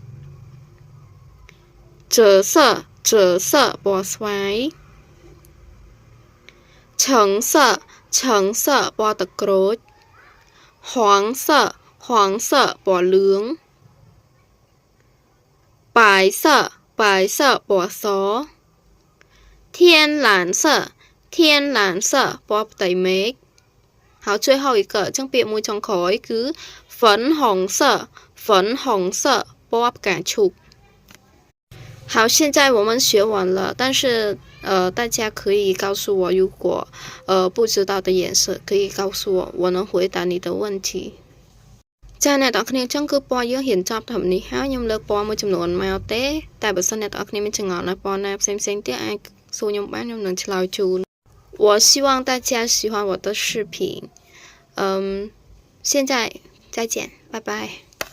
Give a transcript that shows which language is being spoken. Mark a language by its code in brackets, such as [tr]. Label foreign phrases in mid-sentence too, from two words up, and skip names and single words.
[km] 赭色ពណ៌ស្វាយ橙色ពណ៌ទឹកក្រូច黄色ពណ៌លឿង [zh] 白色 [km] ពណ៌ស [zh] 天蓝色 [km] ពណ៌ផ្ទៃមេឃហើយ [zh] 最后一个 [km] ចឹងពាក្យមួយចុងក្រោយគឺ [zh] 粉红色 [km] ពណ៌ផ្កាឈូក [zh] 好，现在我们学完了，但是大家可以告诉我，如果不知道的颜色，可以告诉我，我能回答你的问题。 [km] ចាអ្នកទាំងអស់គ្នាចឹងគឺពណ៌យើងរៀនចប់ត្រឹមនេះហើយខ្ញុំលើកពណ៌មួយចំនួនមកទេតែបើសិនអ្នកទាំងអស់គ្នាមានចម្ងល់នៅពណ៌ណាផ្សេងទៀតអាចសួរខ្ញុំបានខ្ញុំនឹងឆ្លើយជូន [zh] 我希望大家喜欢我的视频现在再见拜拜